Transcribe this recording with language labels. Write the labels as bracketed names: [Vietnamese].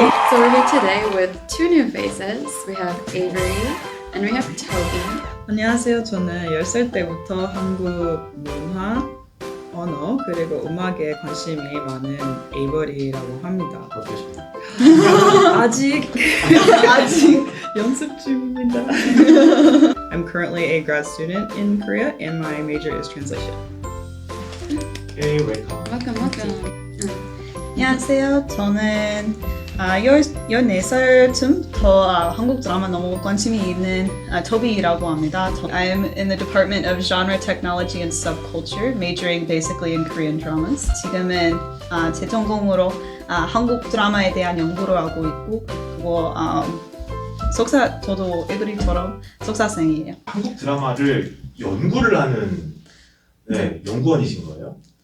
[English] So we're here today with two new faces. We have Avery and we have Toby. [Korean] 안녕하세요. 저는 10살 때부터 한국 문화, 언어, 그리고 음악에 관심이 많은 에이버리라고 합니다. 아직 연습 중입니다. [English] I'm currently a grad student in Korea and my major is translation. Hey, welcome. Welcome. [Korean] 안녕하세요. 저는 14살쯤부터 한국 드라마 너무 관심이 있는 토비라고 합니다. [English] I'm in the Department of Genre, Technology and Subculture, majoring basically in Korean dramas. [Korean] 지금은 제 전공으로 한국 드라마에 대한 연구를 하고 있고, 그리고 저도 에브리처럼 석사생이에요. 한국 드라마를 연구를 하는 연구원이신 거예요?